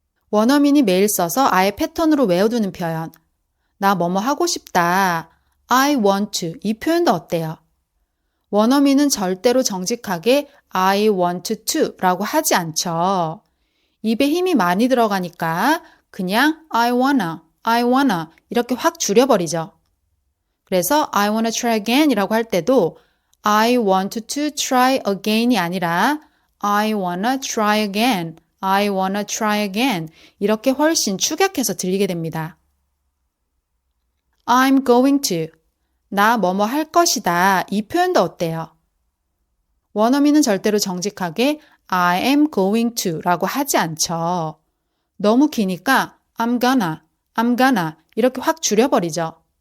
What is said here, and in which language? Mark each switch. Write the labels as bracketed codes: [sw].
[ko] 원어민이 매일 써서 아예 패턴으로 외워두는 표현. 나 뭐뭐 하고 싶다. [en] I want to. [ko] 이 표현도 어때요? 원어민은 절대로 정직하게 [en] I want to [ko] 라고 하지 않죠. 입에 힘이 많이 들어가니까 그냥 [en] I wanna [ko] 이렇게 확 줄여버리죠. 그래서 [en] I wanna try again [ko] 이라고 할 때도 [en] I want to try again [ko] 이 아니라 [en] I wanna try again, I wanna try again [ko] 이렇게 훨씬 축약해서 들리게 됩니다. [en] I'm going to, [ko] 나 뭐뭐 할 것이다 이 표현도 어때요? 원어민은 절대로 정직하게 [en] I am going to [ko] 라고 하지 않죠. 너무 기니까 [en] I'm gonna [ko] 이렇게 확 줄여버리죠.